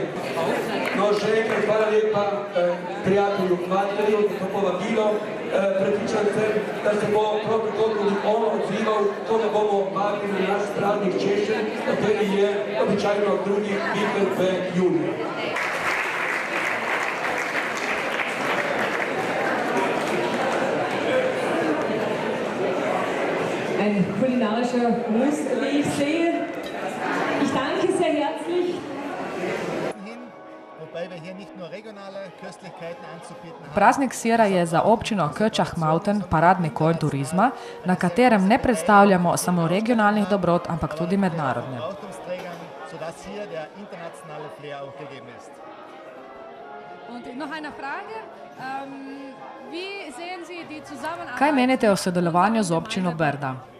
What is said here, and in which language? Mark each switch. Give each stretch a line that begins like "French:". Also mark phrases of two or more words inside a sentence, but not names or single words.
Slovenian: No, še enkrat hvala lepa prijatelju Matverju za to povabilo. Prepričan sem, da se bo prav tako tudi on odzival, ko da bomo vabili na naš praznik češenj, kateri je običajno drugi vikend v juniju.
German: Ein kulinarischer Gruß, wie ich sehe. Ich danke sehr herzlich.
Slovenian: Praznik sira je za občino Köčach-Mauten paradni konj turizma, na katerem ne predstavljamo samo regionalnih dobrot, ampak tudi mednarodne. Kaj menite o sodelovanju z občino Brda?